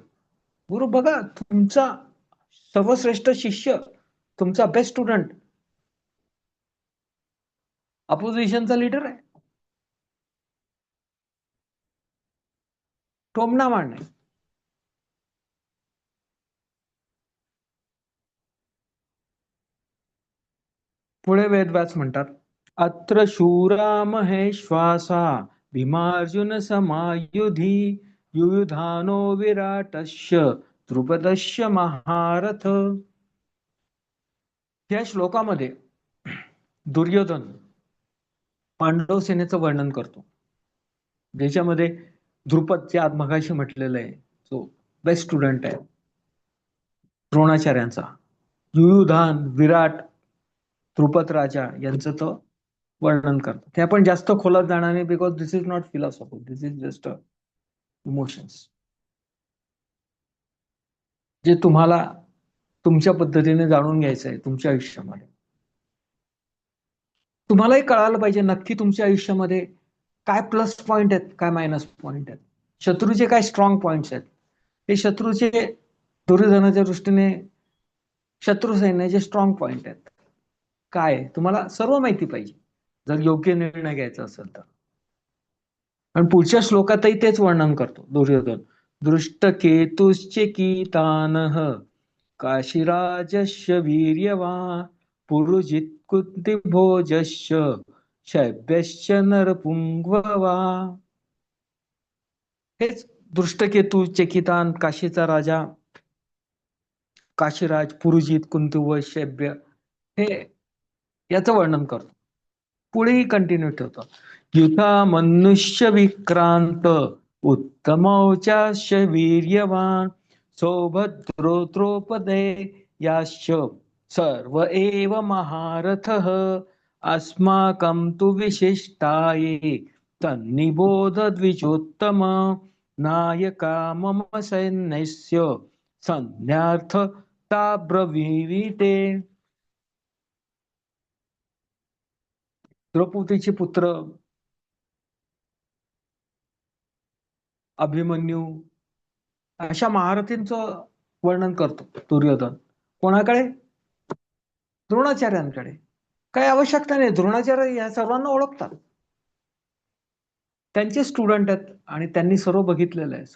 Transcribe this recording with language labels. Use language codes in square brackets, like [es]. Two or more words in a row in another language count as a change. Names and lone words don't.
[mr] गुरु बघा तुमचा सर्वश्रेष्ठ शिष्य, तुमचा [en] best student [mr] अपोजिशनचा लीडर आहे, टोमणा मारणे. पुढे वेदव्यास म्हणतात, [sa] अत्र शूरा महेश्वासा भीमार्जुन समायुधी युयुधानो विराटस्य द्रुपदस्य महारथ. [mr] या श्लोकामध्ये दुर्योधन पांडव सेनेचं वर्णन करतो, ज्याच्यामध्ये द्रुपद जे आज मगाशी म्हटलेलं आहे, जो [en] best student [mr] आहे द्रोणाचार्यांचा, युयुधान, विराट, द्रुपद राजा यांचं तो वर्णन करतो. ते आपण जास्त खोलात जाणार नाही, [en] because this is not philosophy, this is just emotions, [mr] जे तुम्हाला तुमच्या पद्धतीने जाणून घ्यायचं आहे तुमच्या आयुष्यामध्ये. तुम्हालाही कळायला पाहिजे नक्की तुमच्या आयुष्यामध्ये काय [en] plus point [mr] आहेत, काय [en] minus point [mr] आहेत, शत्रूचे काय [en] strong points [mr] आहेत. हे शत्रूचे, दुर्योधनाच्या दृष्टीने शत्रू सैन्याचे [en] strong point [mr] आहेत काय, तुम्हाला सर्व माहिती पाहिजे जर योग्य निर्णय घ्यायचा असेल तर. आणि पुढच्या श्लोकातही तेच वर्णन करतो दुर्योधन, [sa] दृष्टकेतुश्च कीतानः काशीराजस्य वीर्यवान् पुरुजित् कुन्तिभोजश्च शैब्यश्च नरपुंगवा. [mr] हेच दृष्टकेतू, चकितान, काशीचा राजा, काशीराज, पुरुजित, कुंतिभोज, शैब्य, हे याचं वर्णन करतो. पुढेही कंटिन्यू ठेवतो, [sa] युथा मनुष्य विक्रांत उत्तमौचाश्च वीर्यवान सौभद्रो द्रौपदे याश्च सर्व एव महारथः अस्माकं तु विशिष्टाये तन्निबोध द्विजोत्तम नायका मम सैन्यस्य संज्ञार्थता ब्रवीते. [mr] द्रौपदीचे पुत्र अभिमन्यू अशा महारथींचं वर्णन करतो दुर्योधन. कोणाकडे? द्रोणाचार्यांकडे. काही आवश्यकता नाही, द्रोणाचार्य या सर्वांना ओळखतात, त्यांचे स्टुडंट आहेत आणि त्यांनी सर्व बघितलेलं आहे.